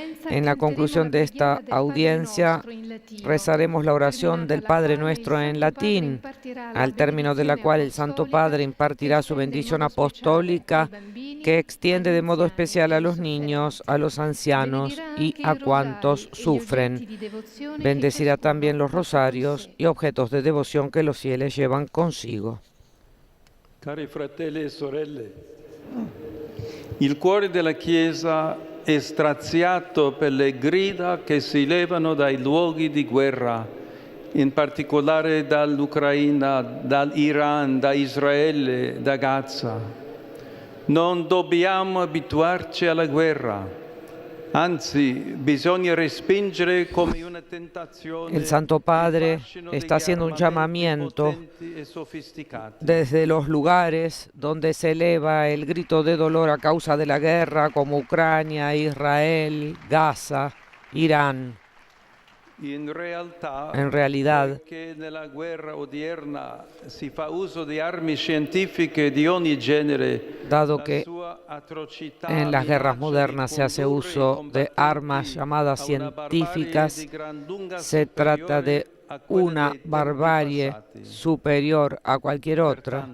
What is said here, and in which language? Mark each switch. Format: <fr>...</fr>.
<es>En la conclusión de esta audiencia, rezaremos la oración del Padre Nuestro en latín, al término de la cual el Santo Padre impartirá su bendición apostólica, que extiende de modo especial a los niños, a los ancianos y a cuantos sufren. Bendecirá también los rosarios y objetos de devoción que los fieles llevan consigo.</es> <it>Cari fratelli e sorelle, il cuore della Chiesa è straziato per le grida che si levano dai luoghi di guerra, in particolare dall'Ucraina, dall'Iran, da Israele, da Gaza. Non dobbiamo abituarci alla guerra. Anzi, bisogna respingere come una tentazione.</it> <es>El Santo Padre está haciendo un llamamiento desde los lugares donde se eleva el grito de dolor a causa de la guerra, como Ucrania, Israel, Gaza, Irán. En realidad,</es> <it>nella guerra odierna si fa uso di armi scientifiche di ogni genere,</it> <es>dado que en las guerras modernas se hace uso de armas llamadas científicas, se trata de una barbarie superior a cualquier otra.</es>